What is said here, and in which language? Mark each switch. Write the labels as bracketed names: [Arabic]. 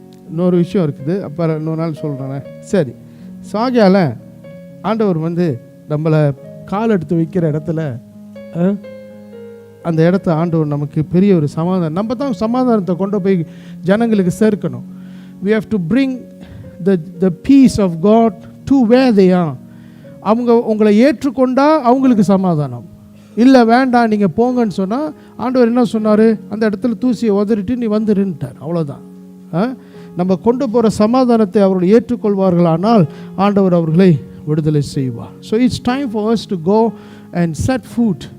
[Tamil] இன்னொரு விஷயம் இருக்குது, அப்புறம் இன்னொரு நாள் சொல்கிறேன். சரி, சாகியால் ஆண்டவர் வந்து நம்மளை கால் எடுத்து வைக்கிற இடத்துல அந்த இடத்த ஆண்டவர் நமக்கு பெரிய ஒரு சமாதானம், நம்ம தான் சமாதானத்தை கொண்டு போய் ஜனங்களுக்கு சேர்க்கணும். [English] we have to bring the peace of God to where they are. [Tamil] அவங்க உங்களை ஏற்றுக்கொண்டா அவங்களுக்கு சமாதானம், இல்லை வேண்டாம் நீங்கள் போங்கன்னு சொன்னால் ஆண்டவர் என்ன சொன்னார், அந்த இடத்துல தூசியை உதறிட்டு நீ வந்துருன்ட்டார். அவ்வளோதான். நம்ம கொண்டு போகிற சமாதானத்தை அவர்கள் ஏற்றுக்கொள்வார்களானால் ஆண்டவர் அவர்களை விடுதலை செய்வார். [English] So it's time for us to go and set foot.